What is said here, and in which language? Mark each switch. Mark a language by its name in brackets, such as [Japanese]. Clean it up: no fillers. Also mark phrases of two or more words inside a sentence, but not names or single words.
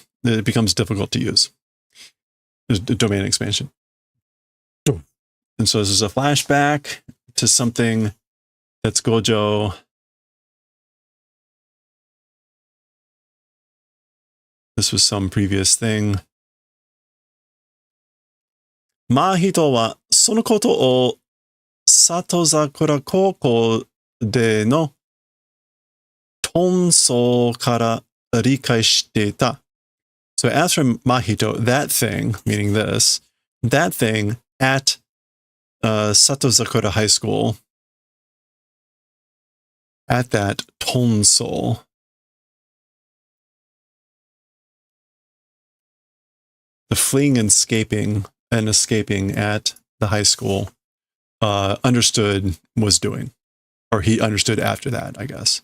[English] It becomes difficult to use. There's a domain expansion. And so this is a flashback to something that's Gojo. This was some previous thing. [Japanese] 真人はそのことを里桜高校での逃走から理解してた. [English] So as for Mahito, that thing, meaning this, that thing at Satozakura High School, at that Tonso, the fleeing and escaping at the high school, understood was doing, or he understood after that, I guess.